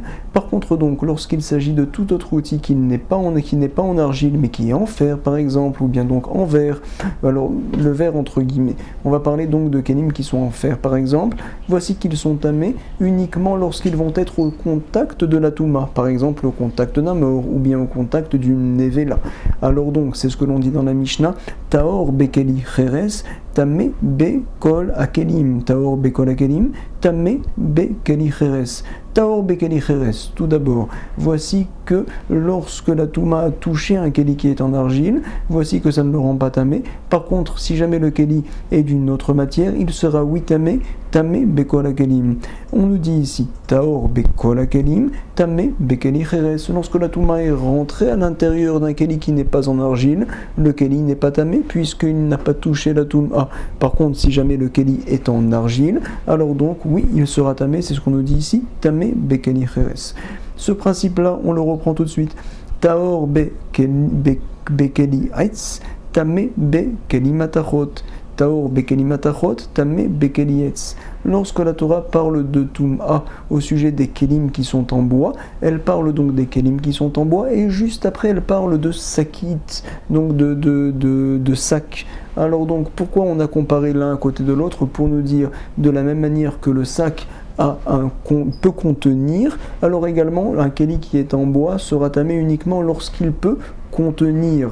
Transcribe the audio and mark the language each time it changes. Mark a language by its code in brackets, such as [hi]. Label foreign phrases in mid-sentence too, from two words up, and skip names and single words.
[fr] Par contre donc, lorsqu'il s'agit de tout autre outil qui n'est pas en argile, mais qui est en fer par exemple, ou bien donc en verre, alors le verre entre guillemets, on va parler donc de kelim qui sont en fer par exemple, voici qu'ils sont tamés uniquement lorsqu'ils vont être au contact de la touma, par exemple au contact d'un mort, ou bien au contact d'une nevela. Alors donc, c'est ce que l'on dit dans la Mishnah, [he] טהור בכלי חרס, טמא בכל הכלים. טהור בכל הכלים. טמא בכלי חרס. טהור בכלי חרס. [fr] Tout d'abord, voici que lorsque la touma a touché un keli qui est en argile, voici que ça ne le rend pas tamé. Par contre, si jamais le keli est d'une autre matière, il sera oui tamé. [he] טמא בכל הכלים. [fr] On nous dit ici [he] טהור בכל הכלים. טמא בכלי חרס. [fr] Lorsque la touma est rentrée à l'intérieur d'un keli qui n'est pas en argile, le keli n'est pas tamé puisqu'il n'a pas touché la touma. Par contre, si jamais le keli est en argile, alors donc oui, il sera tamé, c'est ce qu'on nous dit ici, [he] טמא בכלי חרס. [fr] Ce principe-là, on le reprend tout de suite. [he] טהור בכלי עץ, טמא בכלי מתכות. טהור בכלי מתכות, טמא בכלי עץ. [fr] Lorsque la Torah parle de Tum'a au sujet des kelim qui sont en bois, elle parle donc des kelim qui sont en bois, et juste après elle parle de sakit, donc de sac. Alors donc pourquoi on a comparé l'un à côté de l'autre? Pour nous dire de la même manière que le sac peut contenir, alors également un keli qui est en bois sera tamé uniquement lorsqu'il peut contenir.